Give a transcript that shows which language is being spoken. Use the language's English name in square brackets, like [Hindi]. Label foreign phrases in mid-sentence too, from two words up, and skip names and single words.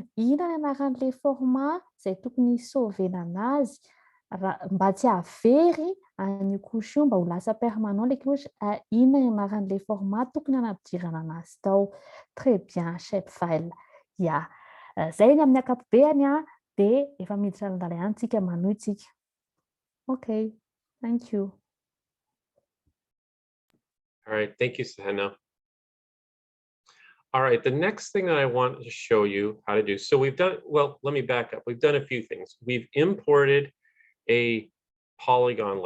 [Malagasy] Inona ny anaran'le format izay tokony sauvena anazy mba tsy havery an'io couche io mba ho lasa permanent le couche. Inona ny anaran'le format tokony hanampidirana anazy tao. [French] Très bien, shapefile. [Malagasy] Ya, zay ny amin'ny ankapobeny dia efa miditra lalindala ihany tsika manohy tsika. [English] Okay, thank you. All right, thank you, Seheno. All right, the next thing that I want to show you how to do. So we've done, well, let me back up. We've done a few things. We've imported a polygon layer.